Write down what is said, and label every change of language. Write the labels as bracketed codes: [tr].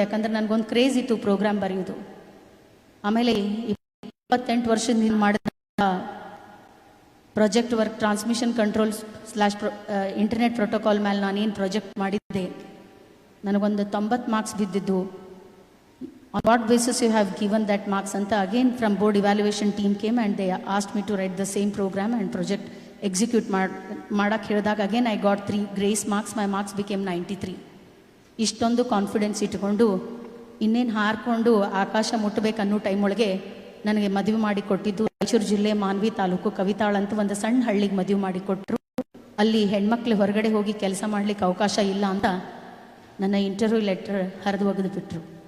[kn] ಯಾಕಂದ್ರೆ ನನಗೊಂದು ಕ್ರೇಜ್ ಇತ್ತು ಪ್ರೋಗ್ರಾಮ್ ಬರೆಯೋದು. ಆಮೇಲೆ 28 ವರ್ಷದಿಂದ ಮಾಡಿದ project work transmission control / internet protocol ಮೇಲೆ ನಾನೇನು ಪ್ರಾಜೆಕ್ಟ್ ಮಾಡಿದ್ದೆ, ನನಗೊಂದು 90 ಮಾರ್ಕ್ಸ್ ಬಿದ್ದಿದ್ದು. [en] On what basis you have given that marks ಅಂತ again from board evaluation team came and they asked me to write the same program and project execute [kn] ಮಾಡಕ್ಕೆ ಹೇಳಿದಾಗ [en] again I got 3 grace marks, my marks became 93. [kn] ಇಷ್ಟೊಂದು confidence ಇಟ್ಕೊಂಡು ಇನ್ನೇನು ಹಾರ್ಕೊಂಡು ಆಕಾಶ ಮುಟ್ಟಬೇಕನ್ನೋ time ಒಳಗೆ ನನಗೆ ಮದುವೆ ಮಾಡಿ ಕೊಟ್ಟಿದ್ದು ರಾಯಚೂರು ಜಿಲ್ಲೆ ಮಾನ್ವಿ ತಾಲೂಕು ಕವಿತಾಳ ಅಂತ ಒಂದು ಸಣ್ಣ ಹಳ್ಳಿಗೆ ಮದುವೆ ಮಾಡಿ ಕೊಟ್ಟರು. ಅಲ್ಲಿ ಹೆಣ್ಮಕ್ಳು ಹೊರಗಡೆ ಹೋಗಿ ಕೆಲಸ ಮಾಡ್ಲಿಕ್ಕೆ ಅವಕಾಶ ಇಲ್ಲ ಅಂತ ನನ್ನ ಇಂಟರ್ವ್ಯೂ ಲೆಟರ್ ಹರಿದು ಒಗೆದು ಬಿಟ್ರು.